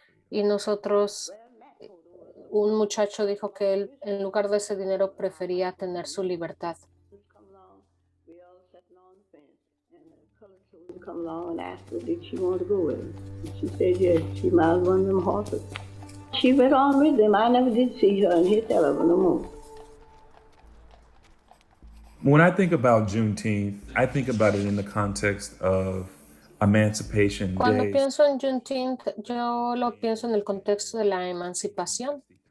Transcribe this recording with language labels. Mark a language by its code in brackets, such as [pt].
[es] Y nosotros, un muchacho dijo que él, en lugar de ese dinero, prefería tener su libertad. [en] come along and asked her did she want to go with him. And she said yes, she mounted one of them horses. She went on with them. I never did see her and hear tell of her no more. When I think about Juneteenth, I think about it in the context of Emancipation [es] Cuando [en] Day. [es] pienso en Juneteenth, yo lo pienso en el contexto de la emancipación.